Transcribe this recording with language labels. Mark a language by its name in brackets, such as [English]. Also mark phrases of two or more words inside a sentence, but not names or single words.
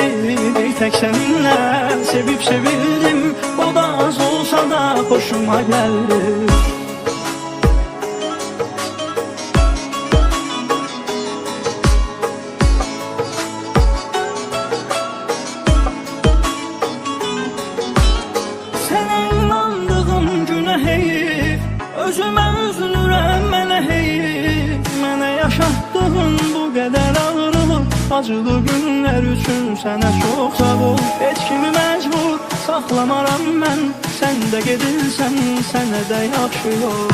[Turkish] Bir tek seninle sevip sevildim, o da az olsa da hoşuma geldi. Sana inandığım güne [Azerbaijani] heyif, özüme üzülürəm mənə heyif. Mənə yaşatdığın bu qədər ağrılıq, acılı günlər üçün sənə çox sağ ol. Heç kimi məcbur saxlamaram mən. Sən də gedirsən, sənə də yaxşı yox.